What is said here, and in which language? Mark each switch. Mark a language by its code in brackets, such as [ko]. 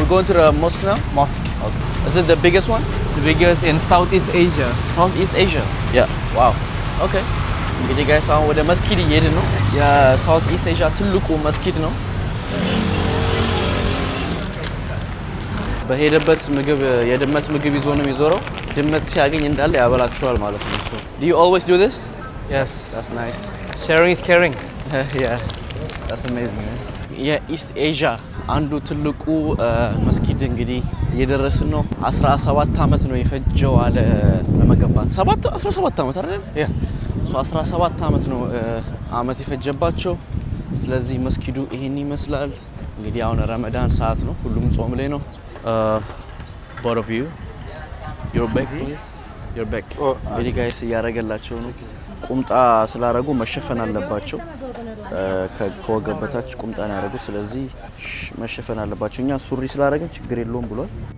[en] We're going to the mosque now? Mosque. Okay. Is it the biggest one? The biggest in Southeast Asia. Southeast Asia? Yeah. Wow. Okay. [am] እንግዲህ ጋይስ አሁን ወደ መስጊድ እየሄድን ነው የሳውዝ ኢስት ኤዥያ ትልቁ መስጊድ ነው በሄደበት ምግብ የድመት ምግብ ይዞ ነው የሚዞረው ድመት ሲያገኝ እንዳለ ያበላክሻል ማለት ነው እሱ [en] Do you always do this? Yes. That's nice. Sharing is caring. Yeah. That's amazing. [am] የኢስት ኤዥያ አንዱ ትልቁ መስጊድ እንግዲህ እየደረስን ነው። 17 አመት ነው የፈጀው አለ ለመገንባት 17 አመት አይደል? ያ 17 አመት ነው አመት የፈጀባቸው። ስለዚህ መስጊዱ ይሄን ይመስላል። እንግዲህ አሁን ረመዳን ሰዓት ነው፣ ሁሉም ጾም ላይ ነው። [en] both of you your back [am] please your back እንግዲህ ጋይስ እያደረገላቸው ነው። ቁምጣ ስላደረጉ መሸፈን አለባቸው። ከወገብ በታች ቁምጣ ነው ያደረጉት። ስለዚህ መሸፈን አለባቸው። እኛ ሱሪ ስላደረግን ችግር የለውም ብሏል።